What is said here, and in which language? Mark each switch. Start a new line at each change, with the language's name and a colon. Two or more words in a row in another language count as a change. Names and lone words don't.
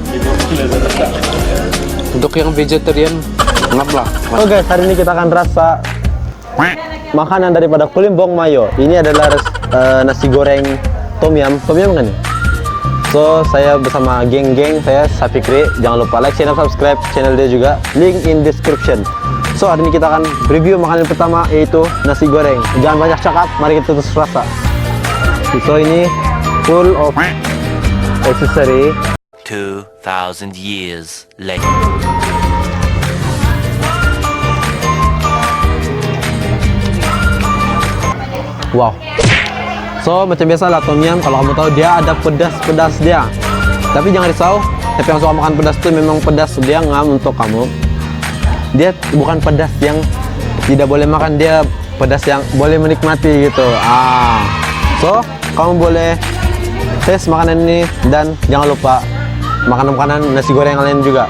Malay: Untuk yang vegetarian, ngap lah. Oh guys, hari ini kita akan rasa makanan daripada Kulimbong Mayo. Ini adalah nasi goreng tom yum kan ya? So saya bersama geng-geng saya Sapikri. Jangan lupa
English: like, channel, subscribe channel
Malay: dia juga.
English: Link in description.
Malay: So hari ini kita akan review makanan pertama, yaitu nasi goreng. Jangan banyak cakap, mari kita terus rasa. So ini
English: full of accessory. 2,000 years later.
Malay: Wow. So macam biasa lah tom yum, kalau kamu tahu dia ada pedas dia. Tapi jangan risau, tapi yang suka makan pedas itu memang pedas dia ngam untuk kamu. Dia bukan pedas yang tidak boleh makan, dia pedas yang boleh menikmati gitu. So kamu boleh tes makanan ini, dan jangan lupa makanan nasi goreng yang lain juga.